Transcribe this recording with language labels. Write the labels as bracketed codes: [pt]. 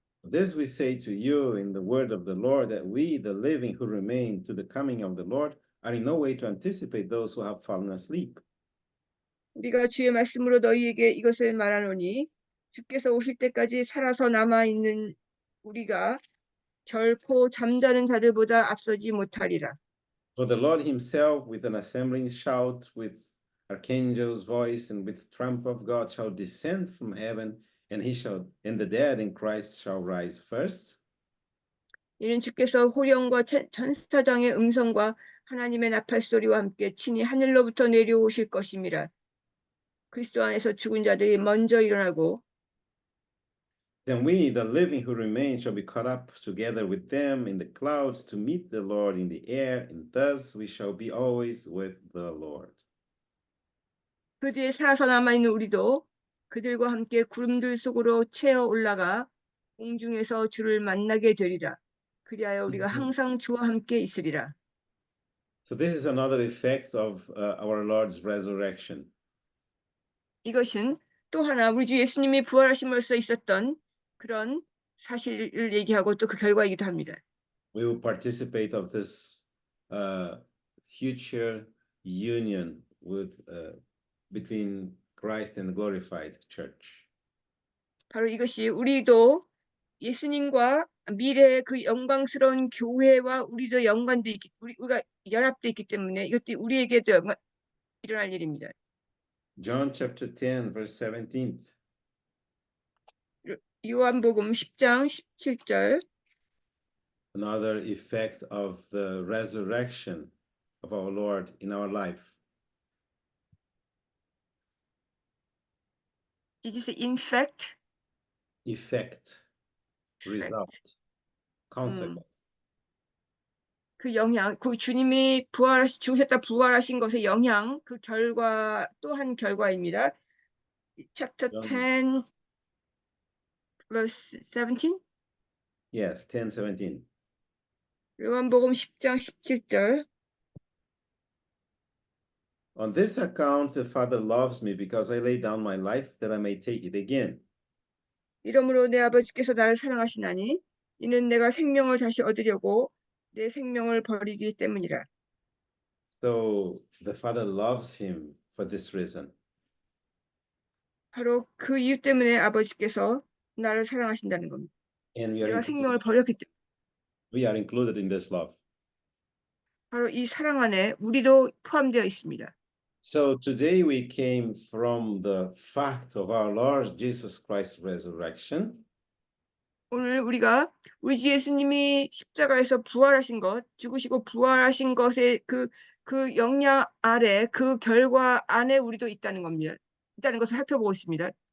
[en] This we say to you in the word of the Lord, that we, the living who remain to the coming of the Lord, are in no way to anticipate those who have fallen asleep. [ko] 우리가 주의 말씀으로 너희에게 이것을 말하노니 주께서 오실 때까지 살아서 남아 있는 우리가 결코 잠자는 자들보다 앞서지 못하리라. [en] For the Lord himself, with an assembling shout, with archangel's voice, and with trump of God, shall descend from heaven, and the dead in Christ shall rise first. [ko] 이는 주께서 호령과 천사장의 음성과 하나님의 나팔 소리와 함께 친히 하늘로부터 내려오실 것임이라. 그리스도 안에서 죽은 자들이 먼저 일어나고 [en] Then we, the living who remain, shall be caught up together with them in the clouds to meet the Lord in the air, and thus we shall be always with the Lord. [ko] 그 뒤에 살아서 남아있는 우리도 그들과 함께 구름들 속으로 채어 올라가 공중에서 주를 만나게 되리라. 그리하여 우리가 항상 주와 함께 있으리라. [en] So this is another effect of our Lord's resurrection. [ko] 이것은 또 하나 우리 주 예수님이 부활하심으로써 있었던 그런 사실을 얘기하고 또 그 결과이기도 합니다. [en] We will participate of this future union with between Christ and the glorified church. [ko] 바로 이것이 우리도 예수님과 미래의 그 영광스러운 교회와 우리도 연관돼 있기, 우리가 연합돼 있기 때문에 이것도 우리에게도 일어날 일입니다. [en] John chapter 10 verse 17. [ko] 요한복음 10장 17절. [en] Another effect of the resurrection of our Lord in our life. Did you say infect? Effect, result, consequence. [ko] 그 영향, 그 주님이 죽으셨다 부활하신 것의 영향, 그 결과 또 한 결과입니다. [en] Chapter 10, verse 17? Yes, 10:17. [ko] 요한복음 10장 17절. [en] On this account the Father loves me, because I lay down my life that I may take it again. [ko] 이러므로 내 아버지께서 나를 사랑하시나니 이는 내가 생명을 다시 얻으려고 내 생명을 버리기 때문이라. [en] So the Father loves him for this reason. [ko] 바로 그 이유 때문에 아버지께서 나를 사랑하신다는 겁니다. [en] And [ko] 내가 생명을 버렸기 때문에. [en] we are included in this love. [ko] 바로 이 사랑 안에 우리도 포함되어 있습니다. [en] So today we came from the fact of our Lord Jesus Christ's resurrection. [ko] 오늘 우리가 우리 주 예수님이 십자가에서 부활하신 것, 죽으시고 부활하신 것의 그 영향 아래, 그 결과 안에 우리도 있다는 겁니다. 있다는 것을 살펴보고 있습니다.